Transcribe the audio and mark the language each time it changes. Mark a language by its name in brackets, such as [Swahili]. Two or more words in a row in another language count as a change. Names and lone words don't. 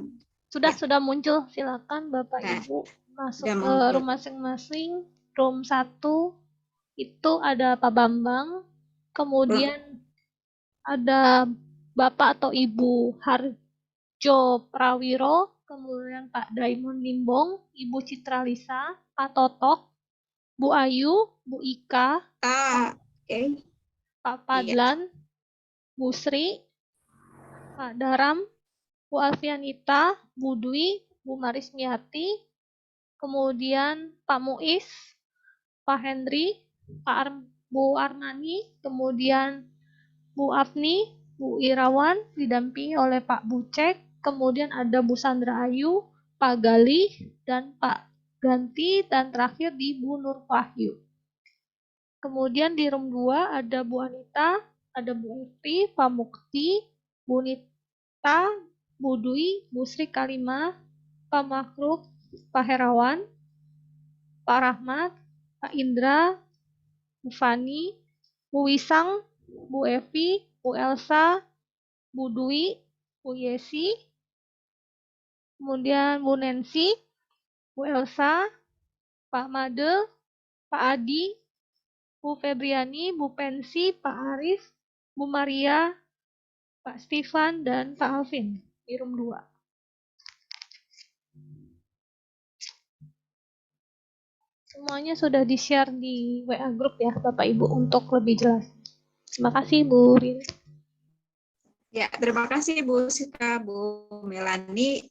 [Indonesian] sudah muncul, silakan Bapak Ibu masuk ke room masing-masing. Room 1 itu ada Pak Bambang, kemudian ada Bapak atau Ibu Harjo Prawiro, kemudian Pak Daimon Limbong, Ibu Citralisa, Pak Totok, Bu Ayu, Bu Ika, Pak Padlan, Bu Sri, Pak Daram, Bu Alfianita, Bu Dwi, Bu Marismiati, kemudian Pak Muiz, Pak Hendri, Bu Arnani, kemudian Bu Afni, Bu Irawan, didampingi oleh Pak Bucek, kemudian ada Bu Sandra Ayu, Pak Galih, dan Pak Ganti, dan terakhir di Bu Nur Wahyu. Kemudian di room 2 ada Bu Anita, ada Bu Evi, Pak Mukti, Bu Nita, Bu Dwi, Bu Sri Kalima, Pak Makhluk, Pak Herawan, Pak Rahmat, Pak Indra, Bu Fani, Bu Wisang, Bu Evi, Bu Elsa, Bu Dwi, Bu Yesi, kemudian Bu Nancy, Bu Elsa, Pak Made, Pak Adi, Bu Febriani, Bu Pensi, Pak Aris, Bu Maria, Pak Stefan, dan Pak Alvin di room 2. Semuanya sudah di-share di WA Group ya Bapak Ibu untuk lebih jelas. Terima kasih Bu Riri. Ya, terima kasih Bu Sika, Bu Melani.